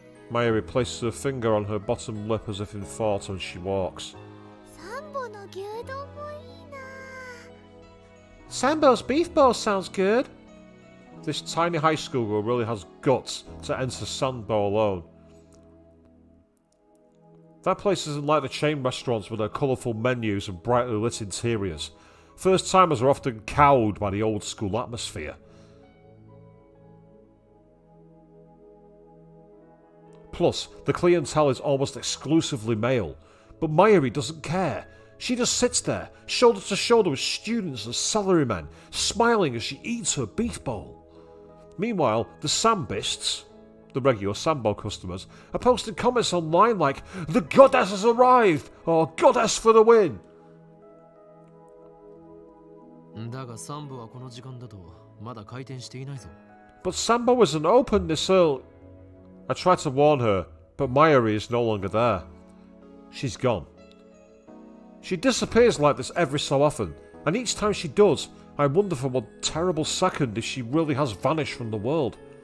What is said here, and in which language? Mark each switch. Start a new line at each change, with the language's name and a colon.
English: Mayuri places her finger on her bottom lip as if in thought and she walks.
Japanese: サンボの牛丼もいいな
English: Sambo's beef bowl sounds good. This tiny high school girl really has guts to enter Sambo alone. That place isn't like the chain restaurants with their colourful menus and brightly lit interiors. First timers are often cowed by the old school atmosphere. Plus, the clientele is almost exclusively male. But Mayuri doesn't care. She just sits there, shoulder to shoulder with students and salarymen, smiling as she eats her beef bowl. Meanwhile, the Sambists, the regular Sambo customers, are posting comments online like, "The goddess has arrived!" or "Goddess for the win!"
Japanese: だがサン部はこの時間だとまだ開店していないぞ。
English: But Sambo isn't open this early. I tried to warn her, but Mayuri is no longer there. She's gone. She disappears like this every so often, and each time she does, I wonder for one terrible second if she really has vanished from the world.